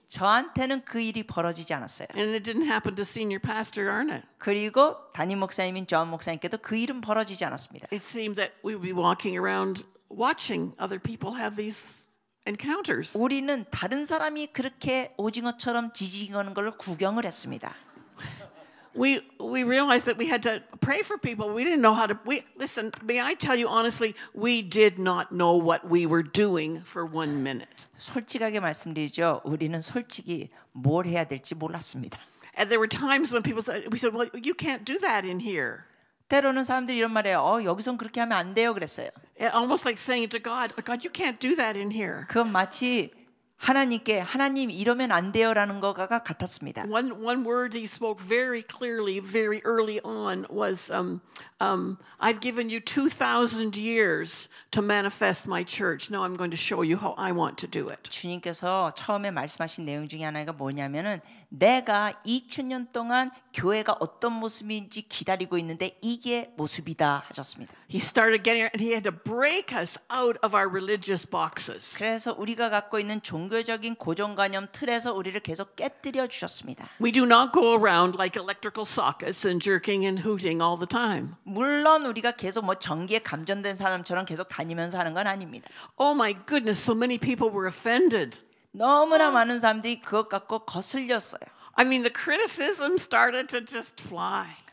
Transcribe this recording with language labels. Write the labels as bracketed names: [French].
[Korean] 저한테는 그 일이 벌어지지 않았어요. [English] and it didn't happen to Senior Pastor Arnott. [Korean] 그리고 담임 목사님인 존 목사님께도 그 일은 벌어지지 않았습니다. [English] It seemed that we would be walking around watching other people have these encounters. [Korean] 우리는 다른 사람이 그렇게 오징어처럼 지지거는 걸 구경을 했습니다. [English] We realized that we had to pray for people. We didn't know how to. Listen. May I tell you honestly, we did not know what we were doing for 1 minute. [Korean] 솔직하게 말씀드리죠. 우리는 솔직히 뭘 해야 될지 몰랐습니다. [English] And there were times when people said, "We said, well, you can't do that in here." [Korean] 때로는 사람들이 이런 말해요. 여기선 그렇게 하면 안 돼요. 그랬어요. [English] Almost like saying to God, "God, you can't do that in here." [Korean] 그건 마치 하나님께 하나님 이러면 안 돼요라는 거가 같았습니다. [English] One word he spoke very clearly, very early on was, "I've given you 2,000 years to manifest my church. Now I'm going to show you how I want to do it." [Korean] 주님께서 처음에 말씀하신 내용 중에 하나가 뭐냐면은 내가 2000년 동안 교회가 어떤 모습인지 기다리고 있는데 이게 모습이다 하셨습니다. [English] He started getting, and he had to break us out of our religious boxes. [Korean] 그래서 우리가 갖고 있는 종교적인 고정관념 틀에서 우리를 계속 깨뜨려 주셨습니다. [English] We do not go around like electrical sockets and jerking and hooting all the time. [Korean] 물론 우리가 계속 뭐 전기에 감전된 사람처럼 계속 다니면서 하는 건 아닙니다. [English] Oh my goodness, so many people were offended. [Korean] 너무나 많은 사람들이 그것 갖고 거슬렸어요. [English] I mean, the criticism started to just fly.